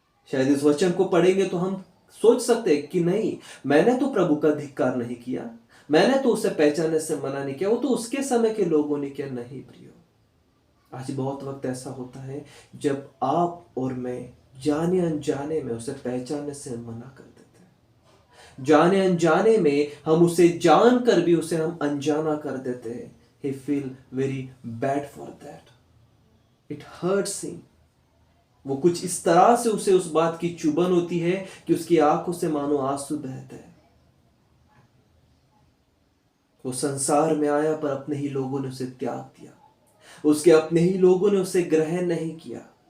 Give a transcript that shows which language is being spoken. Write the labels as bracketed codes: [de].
[hi] शायद इस वचन को पढ़ेंगे तो हम सोच सकते हैं कि नहीं, मैंने तो प्रभु का धिक्कार नहीं किया, मैंने तो उसे पहचानने से मना नहीं किया, वो तो उसके समय के लोगों ने किया। नहीं प्रियो, आज बहुत वक्त ऐसा होता है जब आप और मैं जाने अनजाने में उसे पहचानने से मना कर देते हैं। जाने अनजाने में हम उसे जानकर भी उसे हम अनजाना कर देते हैं। [en] He feel very bad for that. It hurts him. [hi] वो कुछ इस तरह से उसे उस बात की चुभन होती है कि उसकी आंखों से मानो आंसू बहते हैं। वो संसार में आया पर अपने ही लोगों ने उसे त्याग दिया, उसके अपने ही लोगों ने उसे ग्रहण नहीं किया।